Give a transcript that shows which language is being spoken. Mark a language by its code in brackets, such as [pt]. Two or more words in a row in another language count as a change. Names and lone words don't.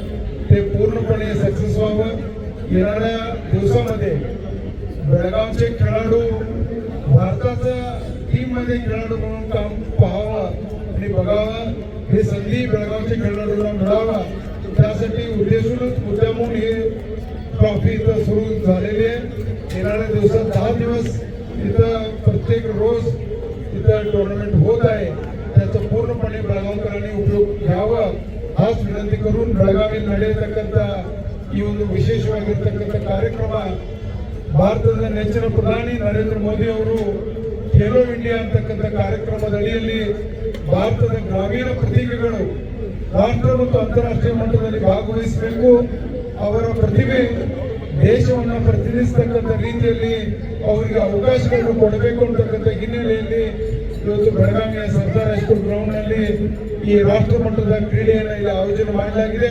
[mr] ते पूर्णपणे सक्सेस व्हावं। येणाऱ्या दिवसामध्ये बेळगावचे खेळाडू भारताच्या टीम मध्ये खेळाडू म्हणून काम पाहावं आणि बघावं, ही संधी बेळगावच्या खेळाडूंना मिळावा त्यासाठी उद्देशूनच मुद्दामून हे ट्रॉफी इथं सुरू झालेली आहे। येणाऱ्या दिवसात 10 दिवस इथं प्रत्येक रोज इथं टुर्नामेंट होत आहे। त्याचा पूर्णपणे ಬೆಳಗಾವಿಕರनी उपयोग घ्यावा हाच विनंती करून [kn] ಬೆಳಗಾವಿ ನಡೆಯತಕ್ಕಂತ ಈ ಒಂದು ವಿಶೇಷವಾಗಿರತಕ್ಕಂತ ಕಾರ್ಯಕ್ರಮ ಭಾರತದ ನೆಚ್ಚಿನ ಪ್ರಧಾನಿ ನರೇಂದ್ರ ಮೋದಿ ಅವರು ಖೇಲೋ ಇಂಡಿಯಾ ಅಂತಕ್ಕಂತ ಕಾರ್ಯಕ್ರಮದ ಅಡಿಯಲ್ಲಿ ಭಾರತದ ಗ್ರಾಮೀಣ ಪ್ರತಿಭೆಗಳು ರಾಷ್ಟ್ರ ಮತ್ತು ಅಂತಾರಾಷ್ಟ್ರೀಯ ಮಟ್ಟದಲ್ಲಿ ಭಾಗವಹಿಸಬೇಕು, ಅವರ ಪ್ರತಿಭೆ ದೇಶವನ್ನು ಪ್ರತಿನಿಧಿಸತಕ್ಕಂತ ರೀತಿಯಲ್ಲಿ ಅವರಿಗೆ ಅವಕಾಶಗಳನ್ನು ಕೊಡಬೇಕು ಅಂತಕ್ಕಂತ ಹಿನ್ನೆಲೆಯಲ್ಲಿ ಇವತ್ತು ಬೆಳಗಾವಿಯ ಸರ್ದಾರ್ ಹೈಸ್ಕೂಲ್ ಗ್ರೌಂಡ್ ನಲ್ಲಿ ಈ ರಾಷ್ಟ್ರ ಮಟ್ಟದ ಕ್ರೀಡೆಯನ್ನು ಇಲ್ಲಿ ಆಯೋಜನೆ ಮಾಡಲಾಗಿದೆ।